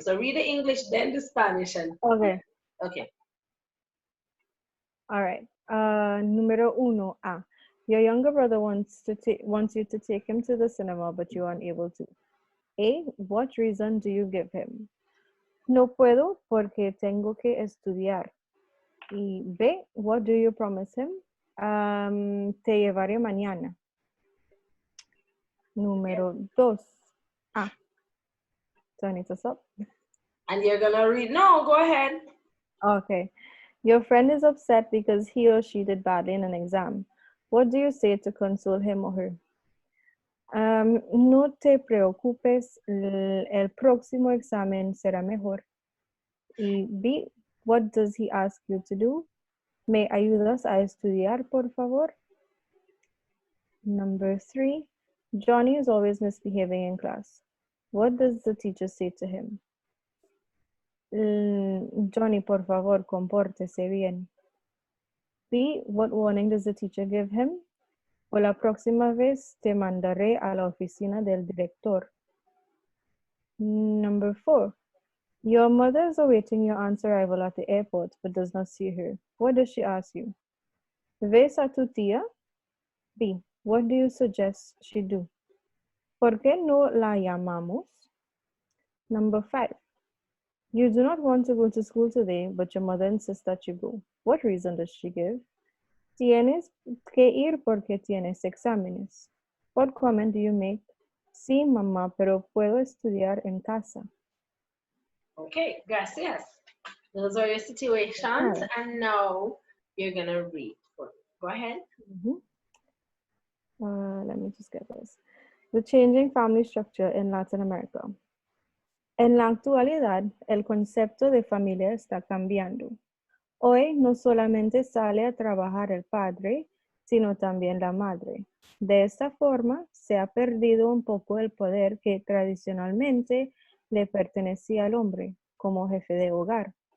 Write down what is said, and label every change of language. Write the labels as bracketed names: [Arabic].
[English] So read the English, then the Spanish. Okay. Okay. All right. Número 1A. Your younger brother wants you to take him to the cinema, but you aren't able to. A. What reason do you give him? [Spanish] No puedo porque tengo que estudiar. [English] Y B. What do you promise him? [Spanish] Te llevaré mañana. Número 2. [English] So I need to stop. And you're gonna read. No, go ahead. Okay. Your friend is upset because he or she did badly in an exam. What do you say to console him or her? [Spanish] No te preocupes, el próximo examen será mejor. [English] Y B, what does he ask you to do? [Spanish] ¿Me ayudas a estudiar, por favor? [English] Number 3, Johnny is always misbehaving in class. What does the teacher say to him? [Spanish] Johnny, por favor, compórtese bien. [English] B, what warning does the teacher give him? [Spanish] O la próxima vez te mandaré a la oficina del director. [English] Number 4, your mother is awaiting your aunt's arrival at the airport but does not see her. What does she ask you? [Spanish] ¿Ves a tu tía? [English] B, what do you suggest she do? [Spanish] ¿Por qué no la llamamos? [English] Number 5, you do not want to go to school today, but your mother insists that you go. What reason does she give? [Spanish] Tienes que ir porque tienes exámenes. [English] What comment do you make? [Spanish] Sí, mamá, pero puedo estudiar en casa. [English] Okay, gracias. Those are your situations, and now you're gonna read. Go ahead. Let me just get this. The changing family structure in Latin America. [Spanish] En la actualidad, el concepto de familia está cambiando. Hoy no solamente sale a trabajar el padre, sino también la madre. De esta forma, se ha perdido un poco el poder que tradicionalmente le pertenecía al hombre como jefe de hogar.